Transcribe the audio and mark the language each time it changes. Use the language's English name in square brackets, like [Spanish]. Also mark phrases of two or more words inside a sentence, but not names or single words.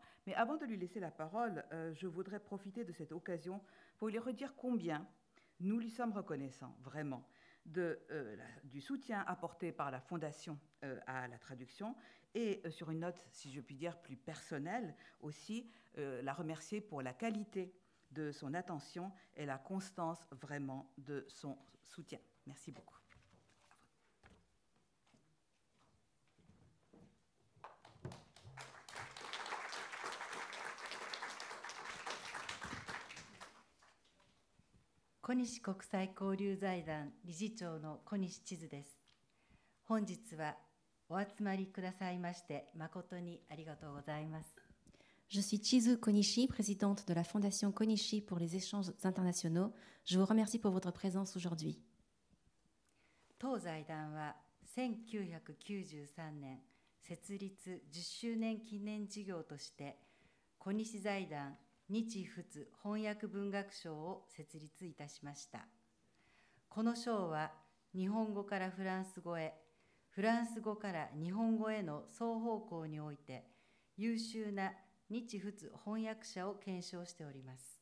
[French] Mais avant de lui laisser la parole, je voudrais profiter de cette occasion pour lui redire combien nous lui sommes reconnaissants, vraiment, du soutien apporté par la Fondation à la traduction et sur une note, si je puis dire, plus personnelle aussi, la remercier pour la qualité de son attention et la constance vraiment de son soutien. Merci beaucoup. [Japanese] 小西国際交流財団理事長の小西千鶴です。本日はお集まりくださいまして誠にありがとうございます。 [French] Je suis Chizu Konishi, présidente de la Fondation Konishi pour les échanges internationaux. Je vous remercie pour votre présence aujourd'hui. [Japanese] 当財団は1993年設立10周年記念事業として小西財団日仏翻訳文学賞を設立いたしました。この賞は日本語からフランス語へ、フランス語から日本語への双方向において優秀な日仏翻訳者を顕彰しております。